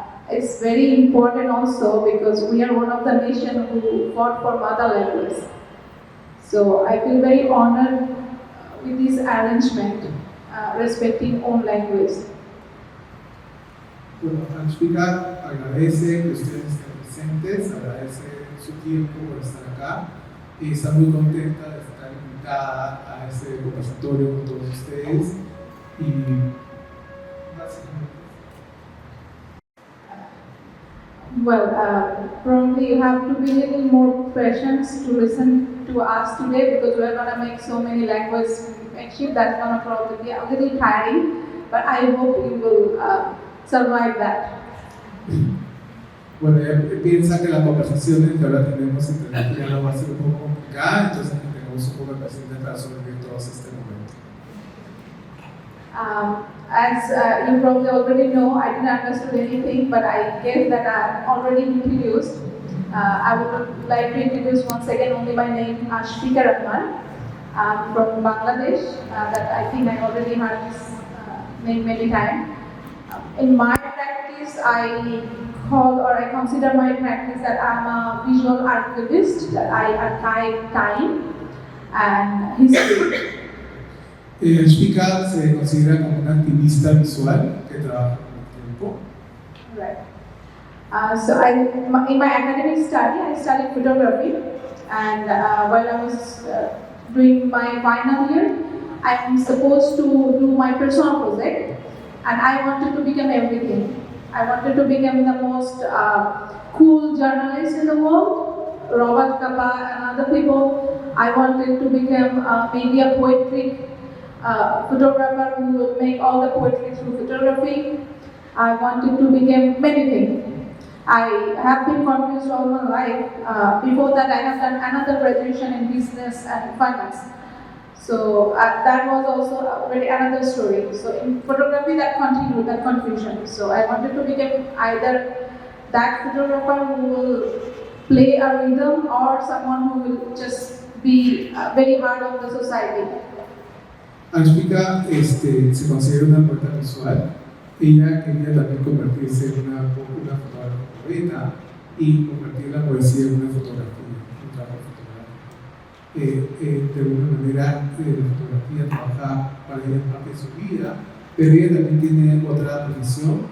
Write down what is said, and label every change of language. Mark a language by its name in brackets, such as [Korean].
[English] It's very important also because we are one of the nations who fought for mother language. So I feel very honored with this arrangement, respecting own language. [Spanish] Bueno, Ashfika agradece que ustedes estén presentes, agradece su tiempo por estar acá y está muy contenta de estar invitada a este conversatorio con todos ustedes y básicamente. [English] Well, probably you have to be a little more patient to listen to us today because we're going to make so many language exchange. That's going to probably be a little tiring, but I hope you will survive that. [Spanish] Bueno, ella piensa que la conversación que ahora tenemos entre ella va a ser un poco complicada, entonces tenemos un poco de paciencia para sobrevivir todos este momento. [English] As you probably already know, I didn't understand anything, but I guess that I'm already introduced. I would like to introduce once again only my name, Ashfika Rahman. I'm from Bangladesh. That I think I already heard this name many times. In my practice, I consider my practice that I'm a visual archivist, that I archive time and history. [Spanish] Ashfika se considera como una activista visual que trabaja con el tiempo. [English] Right. So in my academic study, I studied photography, and while I was doing my final year, I'm supposed to do my personal project, and I wanted to become everything. I wanted to become the most cool journalist in the world, Robert Capa and other people. I wanted to become maybe a poetic photographer who will make all the poetry through photography. I wanted to become many things. I have been confused all my life. Before that, I have done another graduation in business and finance. So that was also very another story. So in photography, that continued, that confusion. So I wanted to become either that photographer who will play a rhythm or someone who will just be very hard on the society. [Spanish] Ashfika se considera una poeta visual. Ella quería también convertirse en una fotógrafa poeta y convertir la poesía en una fotografía, un trabajo fotográfico. De alguna manera, la fotografía trabaja para ella parte de su vida, pero ella también tiene otra profesión.